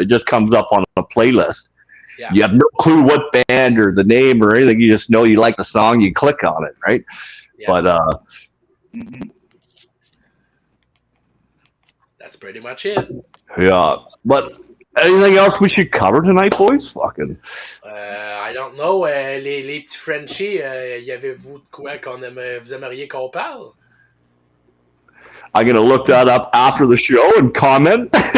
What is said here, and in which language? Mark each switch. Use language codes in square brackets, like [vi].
[en] It just comes up on a playlist. Yeah. You have no clue what band or the name or anything. You just know you like the song. You click on it, right? Yeah. But that's pretty much it. Yeah, but anything else we should cover tonight, boys? Fucking. I don't know. [fr] Les petits Frenchies, y avez-vous de quoi vous aimeriez qu'on parle? [en] I'm gonna look that up after the show and comment.